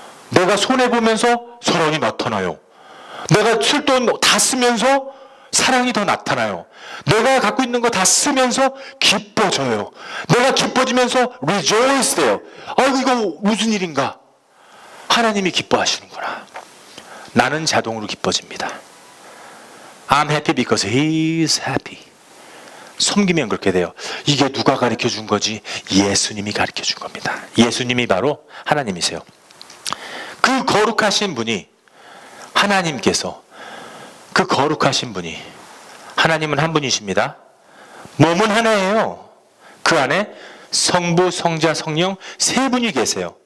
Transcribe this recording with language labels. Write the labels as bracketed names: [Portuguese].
[Korean] 내가 손해보면서 사랑이 나타나요. 내가 쓸 돈 다 쓰면서 사랑이 더 나타나요. 내가 갖고 있는 거 다 쓰면서 기뻐져요. 내가 기뻐지면서 rejoice 돼요. 아이고, 이거 무슨 일인가? 하나님이 기뻐하시는구나. 나는 자동으로 기뻐집니다. [English] I'm happy because he is happy. [Korean] 섬기면 그렇게 돼요. 이게 누가 가르쳐 준 거지? 예수님이 가르쳐 준 겁니다. 예수님이 바로 하나님이세요. 그 거룩하신 분이, 하나님께서, 그 거룩하신 분이, 하나님은 한 분이십니다. 몸은 하나예요. 그 안에 성부, 성자, 성령 세 분이 계세요.